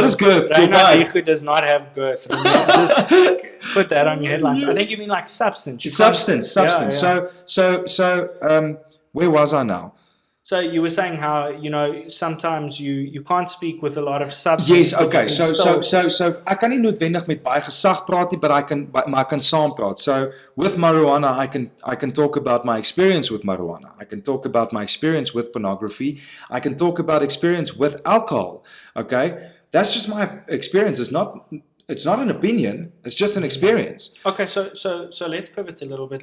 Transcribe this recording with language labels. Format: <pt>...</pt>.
<en>What is girth? Reynardt Hugo does not have girth. Just put that on your headlines. I think you mean like substance. Substance. Yeah. So, where was I now? So you were saying how, sometimes you can't speak with a lot of substance. Yes, okay.</en> <af>So ek kan nie noodwendig met baie gesag praat nie, maar ek kan saam praat.</af> <en>So with marijuana, I can talk about my experience with marijuana. I can talk about my experience with pornography. I can talk about experience with alcohol. Okay? That's just my experience. It's not an opinion. It's just an experience. Okay, so let's pivot a little bit.</en>